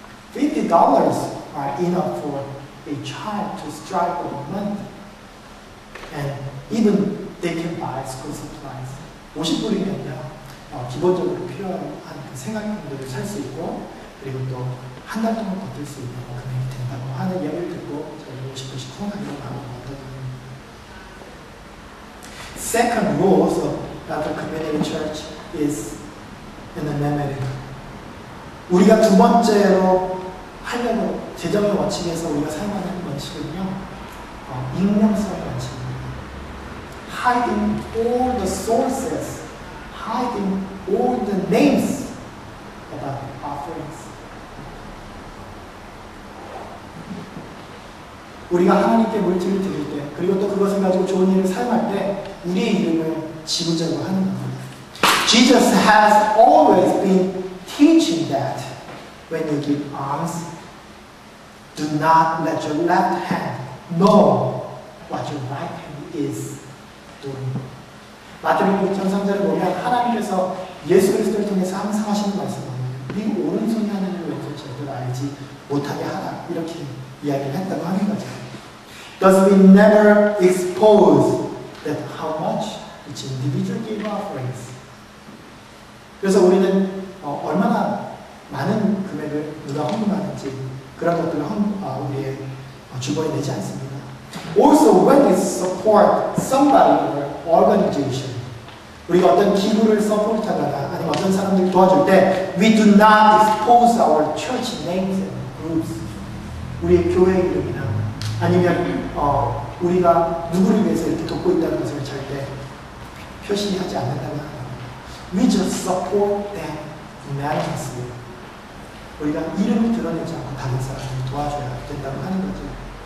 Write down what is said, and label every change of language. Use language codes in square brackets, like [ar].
[en] $50 are enough for a child to strive for a month, and even they can buy school supplies. [ko] 50불이면요, 기본적으로 필요한 그 생활품들을 살 수 있고, 그리고 또 한 달 동안 버틸 수 있는 금액이 된다고 하는 이야기를 듣고 저희 50불씩 후원하려고 하고 있거든요. [en] Second rule of Bethel Community Church is in the memory. [ko] 우리가 두 번째로 하려고 재정의 원칙에서 우리가 사용하는 원칙은요, 익명성의 원칙입니다. [en] Hiding all the sources, hiding all the names about offerings. [ko] 우리가 하나님께 물질을 드릴 때, 그리고 또 그것을 가지고 좋은 일을 사용할 때 우리의 이름을 지우자고 하는 겁니다. [en] Jesus has always been teaching that when you give alms, do not let your left hand know what your right hand is doing. [ko] 마태복음 6장 3절을 보면 하나님께서 예수 그리스도를 통해서 항상 하시는 말씀은 네 오른손이 하는 일을 왼손이 제대로 알지 못하게 하라, 이렇게 이야기를 했다고 하는 거죠. [en] Thus we never expose that how much each individual give offerings. [ko] 그래서 우리는 얼마나 많은 금액을 누가 헌금하는지 그런 것들을 우리의 주번에 내지 않습니다. [en] Also, when we support somebody or organization, [ko] 우리가 어떤 기구를 서포트하거나 아니면 어떤 사람들을 도와줄 때 [en] we do not expose our church names and groups. [ko] 우리의 교회 이름이나 아니면 우리가 누구를 위해서 이렇게 돕고 있다는 것을 절대 표시하지 않는다는 겁니다. [en] We just support them unanimously. [ko] 우리가 이름을 드러내지 않고 다른 사람을 도와줘야 된다고 하는 거죠.